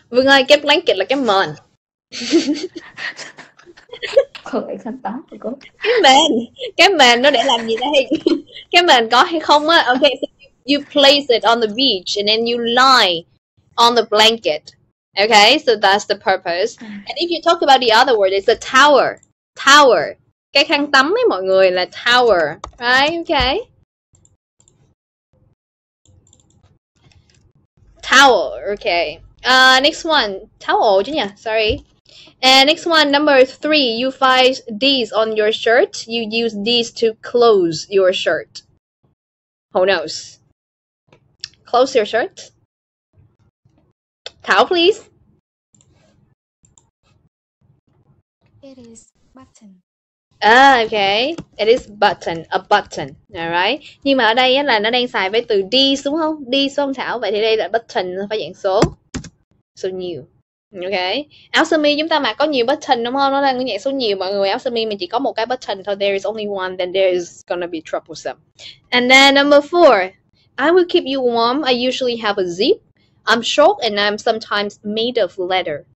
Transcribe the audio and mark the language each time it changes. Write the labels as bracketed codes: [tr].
[vi] Vương ơi, cái blanket là cái mền. Không phải khăn tắm của cô. Cái mền nó để làm gì đây? Cái mền có hay không á? [en] Okay, so you place it on the beach and then you lie on the blanket. Okay, so that's the purpose. And if you talk about the other word, it's a tower. Tower. [vi] Cái khăn tắm ấy mọi người là tower. [en] Right, okay. Towel, okay. Next one. Towel [vi] chứ nhỉ? [en] Sorry. And next one, number 3, you find these on your shirt. You use these to close your shirt. Who knows? Close your shirt. Thảo, please. It is button. Ah, okay. It is button, a button. Alright. [vi] Nhưng mà ở đây á, là nó đang xài với từ these đúng không? These không Thảo? Vậy thì đây là button, phải dạng số. Số nhiều. Okay. Áo sơ mi chúng ta mặc có nhiều button đúng không? Nó đang dạng số nhiều mọi người. Áo sơ mi mình chỉ có một cái button thôi. [en] There is only one, then there is gonna be troublesome. And then number 4. I will keep you warm. I usually have a zip. I'm short and I'm sometimes made of leather.